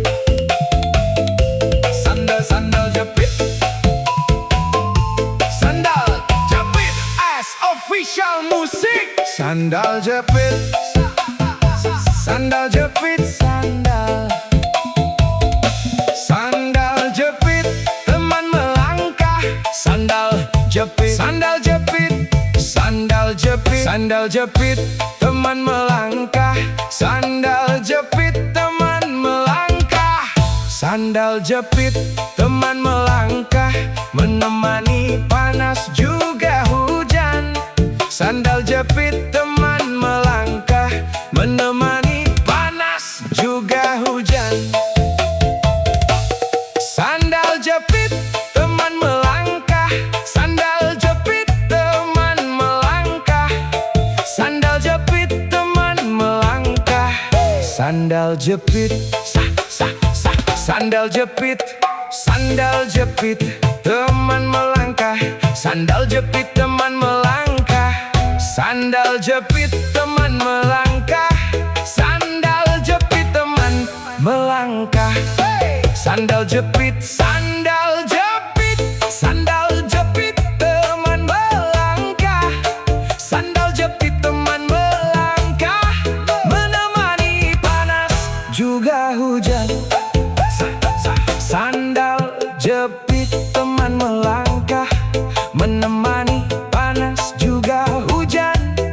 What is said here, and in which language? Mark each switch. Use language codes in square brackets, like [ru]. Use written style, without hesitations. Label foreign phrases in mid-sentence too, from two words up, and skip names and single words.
[id] Sandal jepit. Sandal jepit [en] as official [id] musik. Sandal jepit. Sandal jepit. Sandal jepit, teman melangkah. Sandal jepit. Sandal jepit. Sandal jepit. Sandal jepit, teman melangkah. Sandal jepit, teman melangkah. Sandal jepit, teman melangkah, menemani panas juga hujan. Sandal jepit, teman melangkah, menemani panas juga hujan. Sandal jepit, teman melangkah. Sandal jepit, teman melangkah. Sandal jepit, teman melangkah. Sandal jepit, sa, sa, sa. Sandal jepit. Sandal jepit, teman melangkah. Sandal jepit, teman melangkah. Sandal jepit, teman melangkah. Sandal jepit, teman melangkah. Sandal jepit. Sandal jepit. Sandal jepit, teman melangkah. Sandal jepit, teman melangkah, menemani panas juga hujan. Sandal jepit, teman melangkah, menemani panas juga hujan.